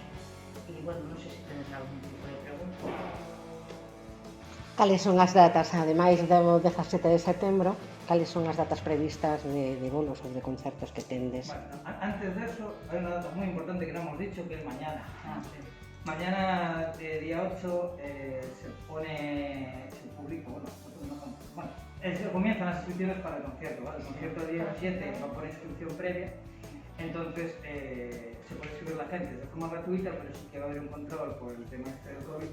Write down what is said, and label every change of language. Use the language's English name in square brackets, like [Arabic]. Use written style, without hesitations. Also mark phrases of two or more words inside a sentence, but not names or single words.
[Galician] E, bueno, non sei se tenes algún tipo de pregunta. Cales son as datas, ademais do 17 de setembro, cales son as datas previstas de bolos ou de concertos que tendes? [Spanish] Bueno, antes de eso, hay una data muy importante que no hemos dicho, que es mañana. Mañana, día 8, se publica, comienzan las inscripciones para el concierto, ¿vale? El concierto del día 7 va por inscripción previa, entonces se puede inscribir la gente de forma gratuita, pero sí que va a haber un control por el tema este del COVID.